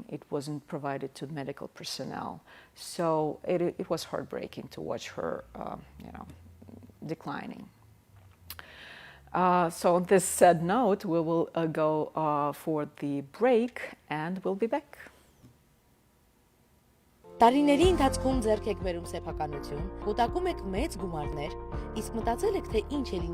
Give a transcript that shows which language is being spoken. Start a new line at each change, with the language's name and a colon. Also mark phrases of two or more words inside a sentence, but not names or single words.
English: It wasn't provided to medical personnel. So it was heartbreaking to watch her, declining. So on this sad note, we will go for the break, and we'll be back.
Armenian: Տարիների ընթացքում ձեռք եք բերում սեփականություն, կուտակում եք մեծ գումարներ, իսկ մտածել եք, թե ինչ է